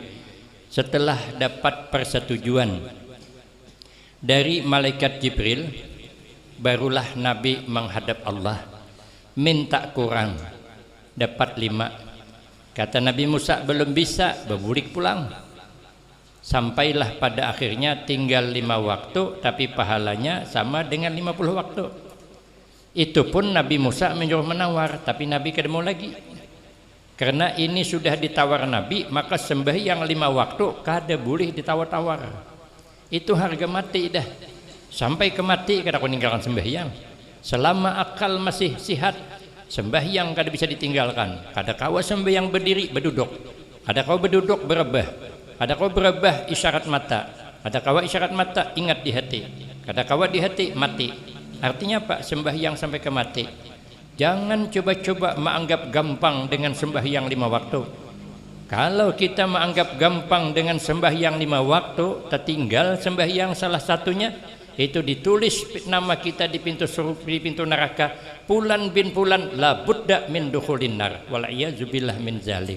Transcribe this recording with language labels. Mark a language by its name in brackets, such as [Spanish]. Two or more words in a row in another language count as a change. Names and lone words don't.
[Indonesian] Setelah dapat persetujuan dari malaikat Jibril, barulah Nabi menghadap Allah, minta kurang, dapat 5. Kata Nabi Musa belum bisa, berbulik pulang. Sampailah pada akhirnya tinggal 5 waktu, tapi pahalanya sama dengan 50 waktu. Itu pun Nabi Musa menyuruh menawar, tapi Nabi kada mau lagi. Karena ini sudah ditawar Nabi, maka sembahyang 5 waktu kada boleh ditawar-tawar. Itu harga mati dah. Sampai ke mati kada kau ninggalkan sembahyang. Selama akal masih sihat, sembahyang kada bisa ditinggalkan. Kada kau sembahyang berdiri berduduk, ada kau berduduk berebah, ada kau berebah isyarat mata, ada kau isyarat mata ingat di hati, kada kau di hati mati. Artinya apa? Sembahyang sampai ke mati. Jangan coba-coba menganggap gampang dengan sembahyang 5 waktu. Kalau kita menganggap gampang dengan sembahyang 5 waktu, tertinggal sembahyang salah satunya, itu ditulis nama kita di pintu di pintu neraka, Fulan bin Fulan [Arabic] la budda min dukhulin nar wal iyadzubillah min zalik.